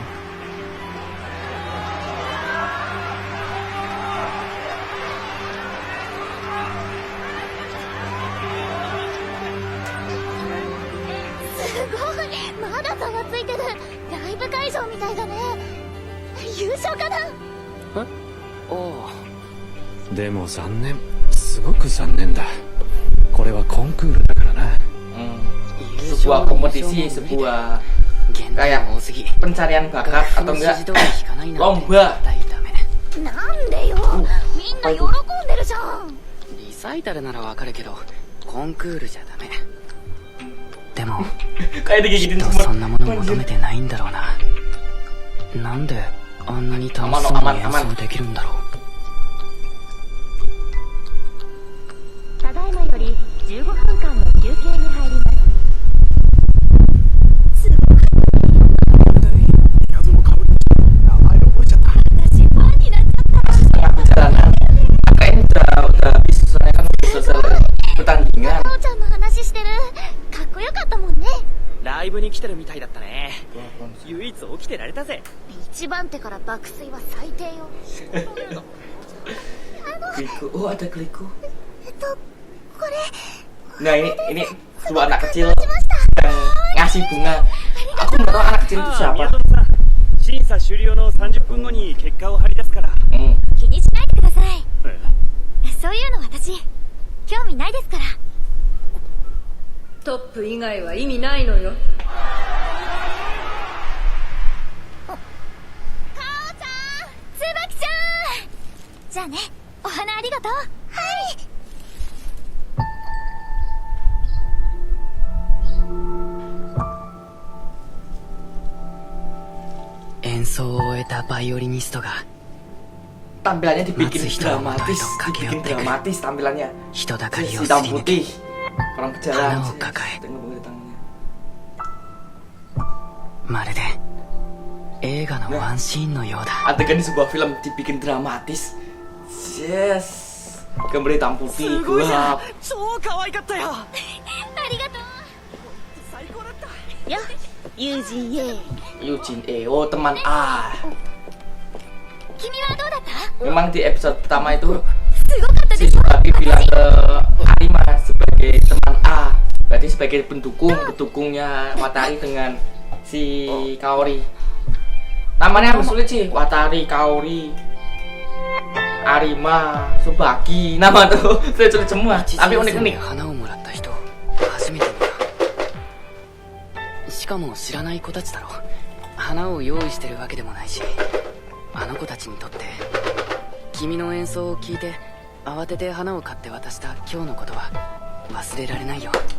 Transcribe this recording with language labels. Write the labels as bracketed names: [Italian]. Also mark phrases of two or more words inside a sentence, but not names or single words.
[Japanese] すごい、まだ差がついてる。ライブ会場みたいだね。優勝かな。え？ああ。でも残念。すごく残念だ。これはコンクールだからな。 [Indonesian] sebuah kompetisi, sebuah kayak pencarian bakat atau enggak lomba. [Japanese] なんでよ、みんな喜んでるじゃん。リサイタルならわかるけどコンクールじゃダメ。でもきっとそんなもの求めてないんだろうな。なんであんなに楽しそうに演奏できるんだろう。ただいまより15分間の休憩に入ります。私ファンになっちゃった。 [Indonesian] Setengah perjalanan maka ini udah habis, soalnya kan selesai pertandingan. [Japanese] 父ちゃんの話してる。かっこよかったもんね。ライブに来てるみたいだったね。唯一起きてられたぜ。一番手から爆睡は最低よ。 [Indonesian] Kliku, oh ada kliku. [Japanese] これ [Indonesian] Nah ini dua anak kecil yang ngasih bunga. Aku nggak tahu anak kecil itu siapa. [Japanese] 審査終了の30分後に結果を張り出すから。気にしないでください。そういうの私興味ないですから。トップ以外は意味ないのよ。かおちゃん、つばきちゃん。じゃあね、お花ありがとう。はい。演奏を終えたバイオリニストが [Indonesian] tampilannya dibikin dramatis, tampilannya. [Japanese] 人だかりを [Indonesian] hitam [Japanese] すり抜け [Indonesian] putih, orang berjalan. [Japanese] 花を抱え [Indonesian] Tengok tangannya. [Japanese] まるで映画のワンシーンのようだ。 [Indonesian] Adegan di sebuah film dibikin dramatis. Yes, gambar hitam putih, gelap. [Japanese] 超可愛かったよ。ありがとう。最高だった。よ、友人 A。 [Indonesian] Eugene A, oh teman A. [Japanese] 君はどうだった？ [Indonesian] Memang di episode pertama itu [Japanese] すごかったで [Indonesian] si [Japanese] しょ。 [Indonesian] Subaki bilang ke Arima sebagai teman A, berarti sebagai pendukungnya Watari dengan si Kaori. Namanya hampir sulit sih, Watari, Kaori, Arima, Subaki, nama tuh sulit semua, tapi unik-unik. [Japanese] 花をもらった人初めて見た。しかも知らない子たちだろ。花を用意してるわけでもないし、あの子たちにとって君の演奏を聞いて慌てて花を買って渡した今日のことは忘れられないよ。